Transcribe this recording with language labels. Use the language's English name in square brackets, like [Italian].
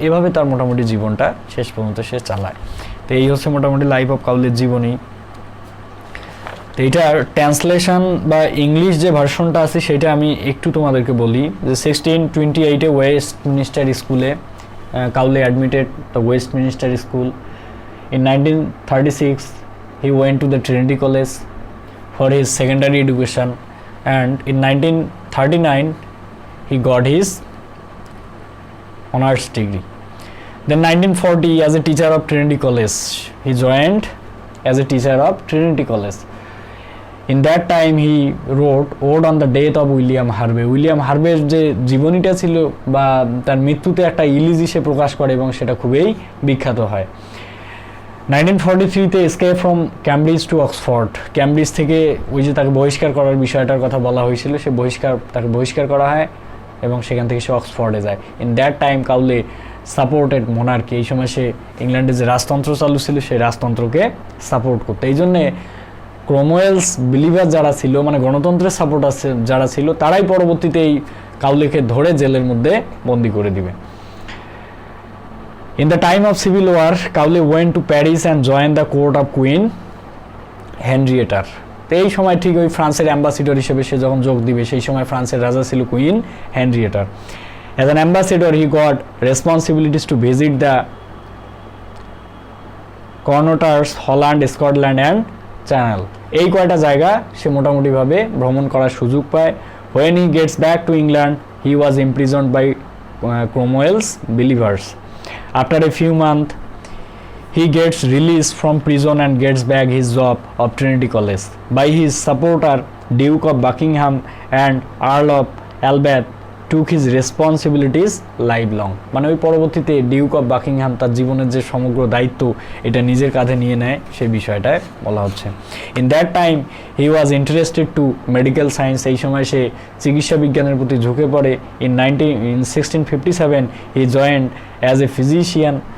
[Bangla] এভাবে তার মোটামুটি জীবনটা শেষ পর্যন্ত সে চালায়। তো এই হচ্ছে মোটামুটি লাইফ অফ কাউলের জীবনী। তো এইটার ট্রান্সলেশন বা ইংলিশ যে ভার্সনটা আছে সেটা আমি একটু তোমাদেরকে বলি। [English] যে 1628 ওয়েস্টমিনিস্টার স্কুলে Cowley admitted the Westminster school. In 1936 he went to the Trinity College for his secondary education, and in 1939 he got his honors degree. Then 1940 as a teacher of Trinity College he joined as a teacher of Trinity College. In that time he wrote Ode on the Death of William Harvey. [Bangla] William হার্ভের যে জীবনীটা ছিল বা তার মৃত্যুতে একটা elegy সে প্রকাশ করে এবং সেটা খুবই বিখ্যাত হয়। 1943-তে escape from Cambridge two Oxford. Cambridge থেকে ওই যে তাকে বহিষ্কার করার বিষয়টার কথা বলা হয়েছিল, তাকে বহিষ্কার করা হয় এবং সেখান থেকে সে অক্সফোর্ডে যায়। [English] In that time Cowley supported monarchy. [Bangla] এই সময় সে ইংল্যান্ডে যে রাজতন্ত্র চালু ছিল সেই রাজতন্ত্রকে সাপোর্ট করতো। এই জন্যে ক্রোমওয়েলস বিলিভার যারা ছিল, মানে গণতন্ত্রের সাপোর্ট আছে যারা ছিল, তারাই পরবর্তীতে এই কাউলেকে ধরে জেলের মধ্যে বন্দি করে দিবে। [English] In the time of civil war, Cowley went to Paris and joined the court of Queen Henrietta. [Bangla] তো এই সময় ঠিক ওই ফ্রান্সের অ্যাম্বাসেডর হিসেবে সে যখন যোগ দিবে, সেই সময় ফ্রান্সের রাজা ছিল queen Henrietta. [English] As an ambassador, he got responsibilities to visit the Connaughters, Holland, Scotland and Channel. [Bangla] এই কয়টা জায়গা সে মোটামুটিভাবে ভ্রমণ করার সুযোগ পায়। [English] When he gets back to England, he was imprisoned by Cromwell's believers. After a few months, he gets released from prison and gets back his job of Trinity College. By his supporter, Duke of Buckingham and Earl of Albert took his responsibilities lifelong. [Bangla] মানে ওই পরবর্তীতে Duke of Buckingham তার জীবনের যে সমগ্র দায়িত্ব এটা নিজের কাঁধে নিয়ে নেয়, সেই বিষয়টায় বলা হচ্ছে। [English] In that time he was interested to medical science. [Bangla] এই সময় সে চিকিৎসা বিজ্ঞানের প্রতি ঝুঁকে পড়ে। [English] In 1657 he joined as a physician.